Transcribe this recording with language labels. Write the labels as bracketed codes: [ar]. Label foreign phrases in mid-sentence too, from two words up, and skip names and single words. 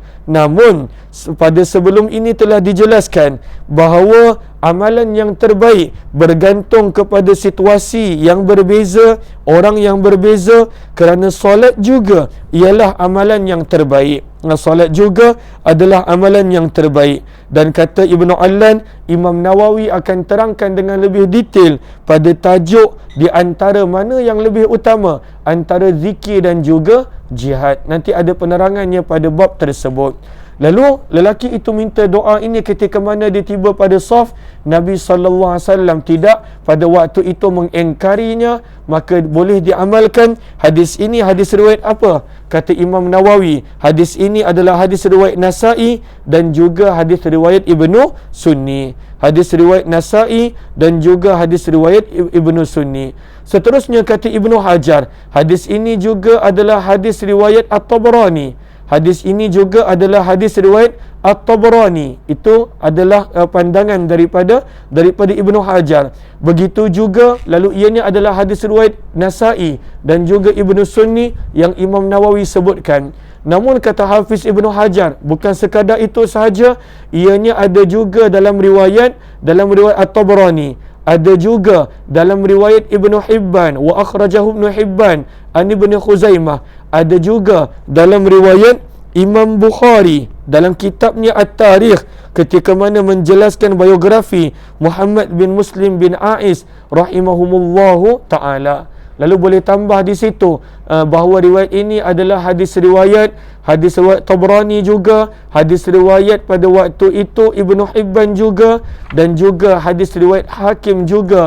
[ms] Namun pada sebelum ini telah dijelaskan bahawa amalan yang terbaik bergantung kepada situasi yang berbeza, orang yang berbeza, kerana solat juga ialah amalan yang terbaik. Solat juga adalah amalan yang terbaik. Dan kata Ibnu Allan, Imam Nawawi akan terangkan dengan lebih detail pada tajuk di antara mana yang lebih utama antara zikir dan juga jihad. Nanti ada penerangannya pada bab tersebut. Lalu lelaki itu minta doa ini ketika mana dia tiba pada saf. Nabi SAW tidak pada waktu itu mengingkarinya, maka boleh diamalkan. Hadis ini hadis riwayat apa? Kata Imam Nawawi, hadis ini adalah hadis riwayat Nasa'i dan juga hadis riwayat Ibnu Sunni. Hadis riwayat Nasa'i dan juga hadis riwayat Ibnu Sunni. Seterusnya kata Ibnu Hajar, hadis ini juga adalah hadis riwayat At-Tabarani. Hadis ini juga adalah hadis riwayat At-Tabarani. Itu adalah pandangan daripada Ibnu Hajar. Begitu juga lalu ianya adalah hadis riwayat Nasa'i dan juga Ibnu Sunni yang Imam Nawawi sebutkan. Namun kata Hafiz Ibnu Hajar, bukan sekadar itu sahaja, ianya ada juga dalam riwayat At-Tabarani. Ada juga dalam riwayat Ibnu Hibban, [ar] وأخرجه [ms] Ibnu Hibban an Ibnu Khuzaimah. Ada juga dalam riwayat Imam Bukhari dalam kitabnya At-Tarikh ketika mana menjelaskan biografi Muhammad bin Muslim bin A'is [ar] رحمهم الله تعالى. [ms] Lalu boleh tambah di situ bahawa riwayat ini adalah hadis riwayat Tabrani juga, hadis riwayat pada waktu itu Ibnu Hibban juga, dan juga hadis riwayat Hakim juga.